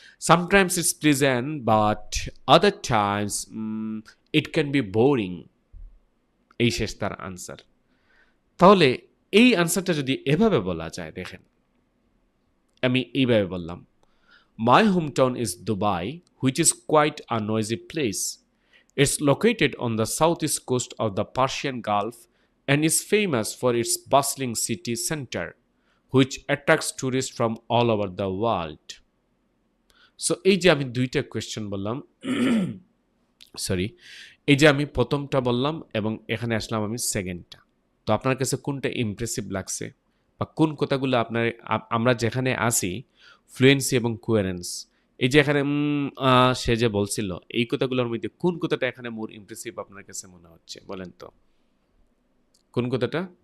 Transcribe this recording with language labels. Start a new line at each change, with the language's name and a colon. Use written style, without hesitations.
English: Sometimes it's pleasant, but other times it can be boring.
Bangla: এই শেষ তার answer. তাহলে এই আনসারটা যদি এভাবে বলা যায়, দেখেন আমি এইভাবে বললাম,
English: My hometown is Dubai, which is quite a noisy place. It's located on the southeast coast of the Persian Gulf and is famous for its bustling city center, which attracts tourists from all over the world.
Bangla: So এই যে আমি দুইটা question বললাম, sorry, এই যে আমি প্রথমটা বললাম এবং এখানে আসলাম আমি সেকেন্ডটা, তো আপনার কাছে কোনটা ইমপ্রেসিভ লাগছে, বা কোন কথাগুলো আপনার আমরা যেখানে আসি ফ্লুয়েন্সি এবং কোয়ারেন্স, এই যে এখানে সে যে বলছিল, এই কথাগুলোর মধ্যে কোন কথাটা এখানে মোর ইমপ্রেসিভ আপনার কাছে মনে হচ্ছে, বলেন তো কোন কথাটা?